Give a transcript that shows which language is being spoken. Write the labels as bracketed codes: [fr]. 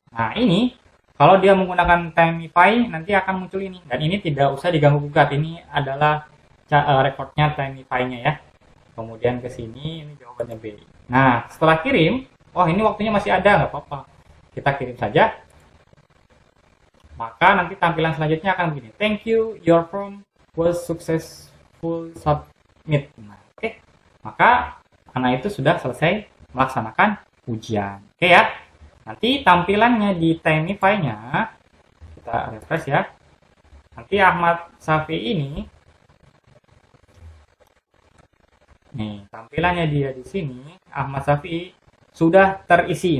[id] Nah, ini kalau dia menggunakan Timify nanti akan muncul ini, dan ini tidak usah diganggu gugat. Ini adalah rekodnya Timify-nya ya. Kemudian ke sini, ini jawabannya B. Nah, setelah kirim, oh ini waktunya masih ada, nggak apa-apa. Kita kirim saja. Maka nanti tampilan selanjutnya akan begini. [en] Thank you, your form was successful submit. [id] Nah, oke. Maka anak itu sudah selesai melaksanakan ujian. Oke ya. Nanti tampilannya di Timify-nya, kita refresh ya. Nanti Ahmad Syafi'i ini, nih, tampilannya dia di sini, Ahmad Syafi'i sudah terisi.